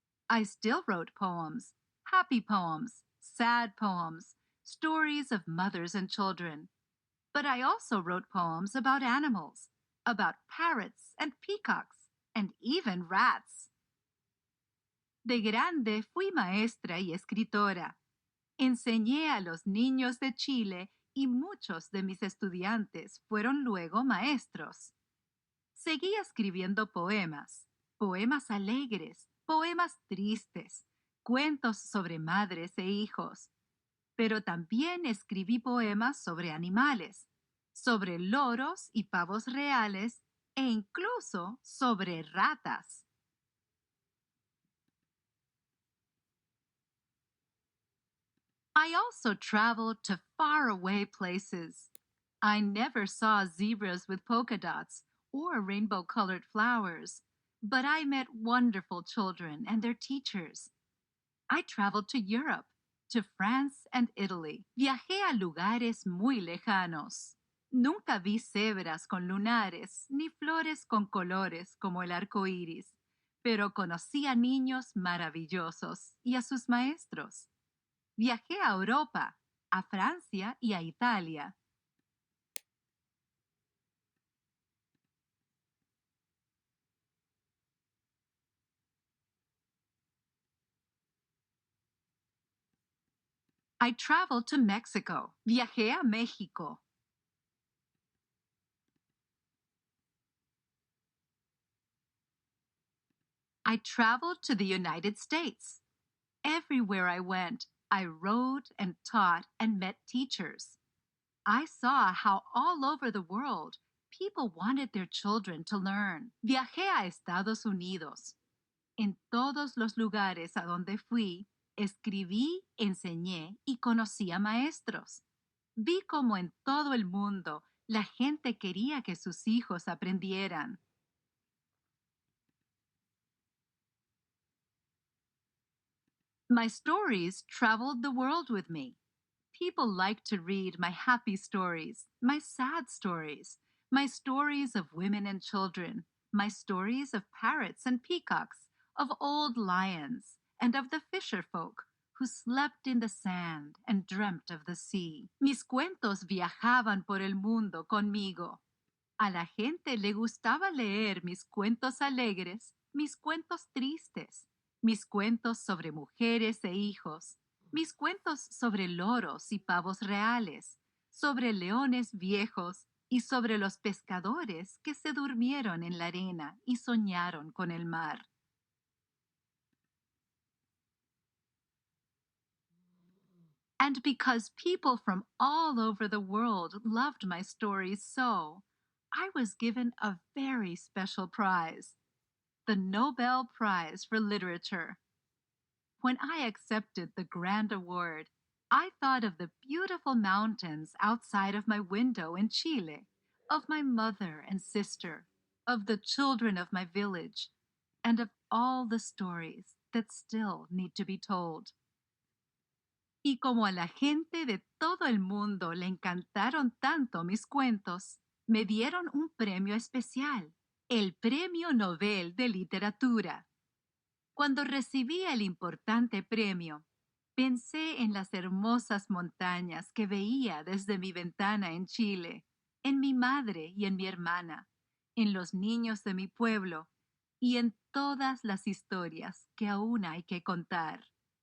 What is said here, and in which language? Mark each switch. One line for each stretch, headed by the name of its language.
English: I still wrote poems, happy poems, sad poems, stories of mothers and children. But I also wrote poems about animals, about parrots and peacocks, and even rats.
Spanish: De grande fui maestra y escritora. Enseñé a los niños de Chile y muchos de mis estudiantes fueron luego maestros. Seguí escribiendo poemas, poemas alegres, poemas tristes, cuentos sobre madres e hijos, pero también escribí poemas sobre animales, sobre loros y pavos reales e incluso sobre ratas.
English: I also traveled to faraway places. I never saw zebras with polka dots or rainbow colored flowers, but I met wonderful children and their teachers. I traveled to Europe, to France and Italy.
Spanish: Viajé a lugares muy lejanos. Nunca vi cebras con lunares ni flores con colores como el arco iris, pero conocí a niños maravillosos y a sus maestros. Viajé a Europa, a Francia y a Italia.
English: I traveled to Mexico.
Spanish: Viajé a México.
English: I traveled to the United States. Everywhere I went, I wrote and taught and met teachers. I saw how all over the world people wanted their children to learn.
Spanish: Viajé a Estados Unidos. En todos los lugares a donde fui, escribí, enseñé y conocí a maestros. Vi como en todo el mundo la gente quería que sus hijos aprendieran.
English: My stories traveled the world with me. People like to read my happy stories, my sad stories, my stories of women and children, my stories of parrots and peacocks, of old lions, and of the fisher folk who slept in the sand and dreamt of the sea.
Spanish: Mis cuentos viajaban por el mundo conmigo. A la gente le gustaba leer mis cuentos alegres, mis cuentos tristes, mis cuentos sobre mujeres e hijos, mis cuentos sobre loros y pavos reales, sobre leones viejos y sobre los pescadores que se durmieron en la arena y soñaron con el mar.
English: And because people from all over the world loved my stories so, I was given a very special prize, the Nobel Prize for Literature. When I accepted the grand award, I thought of the beautiful mountains outside of my window in Chile, of my mother and sister, of the children of my village, and of all the stories that still need to be told.
Spanish: Y como a la gente de todo el mundo le encantaron tanto mis cuentos, Me dieron un premio especial, el Premio Nobel de Literatura. Cuando recibí el importante premio, pensé en las hermosas montañas que veía desde mi ventana en Chile, en mi madre y en mi hermana, en los niños de mi pueblo y en todas las historias que aún hay que contar.